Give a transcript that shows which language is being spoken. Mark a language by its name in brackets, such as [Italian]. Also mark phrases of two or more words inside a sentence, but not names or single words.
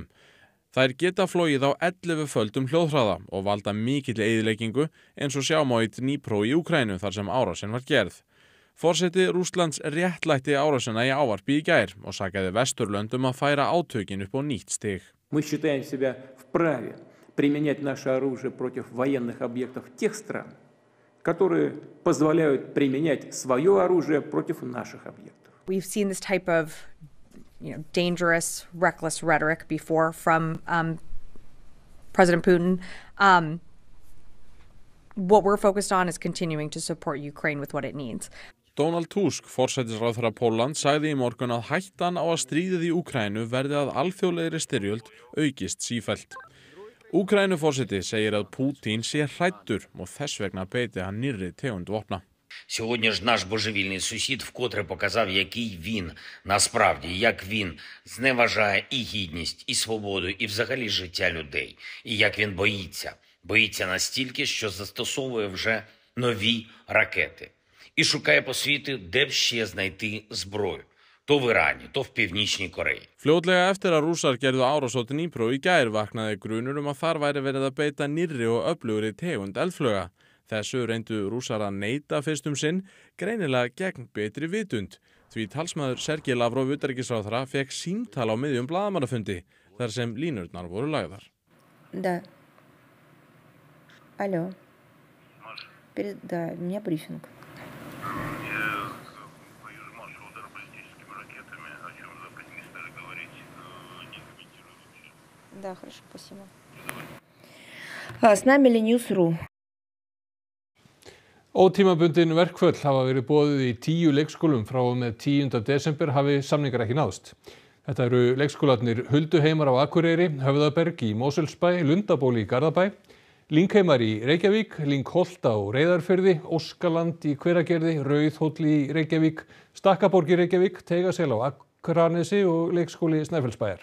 [Icelandic] Þær geta flogið á 11-földum hljóðhraða og valda mikilli eyðileggingu eins og sjá má í Dnipro í Úkraínu þar sem árásin var gerð. Forseti Rússlands réttlætti árásina í ávarpi í gær og sakaði Vesturlöndum að færa átökin upp á nýtt stig. [Russian] Мы считаем себя вправе применять наше оружие против военных объектов тех стран, которые позволяют применять свое оружие против наших объектов. [English] We've seen this type of dangerous, reckless rhetoric before from President Putin. What we're focused on is continuing to support Ukraine with what it needs. [Icelandic] Donald Tusk, forsætisráðherra Póllands, sagði í morgun að hættan á að stríðið í Úkraínu verði að alþjóðlegri styrjöld aukist sífellt. Úkraínuforseti segir að Putin sé hræddur og þess vegna beiti hann nýrri tegund vopna. [Ukrainian] Сьогодні ж наш божевільний сусід вкотре показав, який він насправді, як він зневажає і гідність, і свободу, і взагалі життя людей. І як він боїться. Боїться настільки, що застосовує вже нові ракети. І шукає по світу, де б ще знайти зброю. То в Ірані, то в Pівнічній Кореї. [Icelandic] Fljótlega eftir að Rússar gerðu árás á Dnipro í gær vaknaði grunur að þar væri verið að beita nýrri og öflugri tegund eldflauga. Þessu reyndu Rússar að neita fyrst sinn, greinilega gegn betri vitund. Því talsmaður Sergej Lavrov utanríkisráðherra fekk símtal á miðjum blaðamannafundi, þar sem línurnar voru lagðar. [Russian] Да. Алло. Да, у меня брифинг. Да, хорошо, спасибо. С нами Ленюс.ру. [Icelandic] Ótímabundin verkföll hafa verið boðuð í 10 leikskólum frá og með 10. desember hafi samningar ekki náðst. Þetta eru leikskólarnir Hulduheimar á Akureyri, Höfðaberg í Mosfellsbæ, Lundaból í Garðabæ, Lyngheimar í Reykjavík, Lyngholt á Reyðarfirði, Óskaland í Hveragerði, Rauðhóll í Reykjavík, Stakkaborg í Reykjavík, Teigasel á Akranesi og leikskóli Snæfellsbæjar.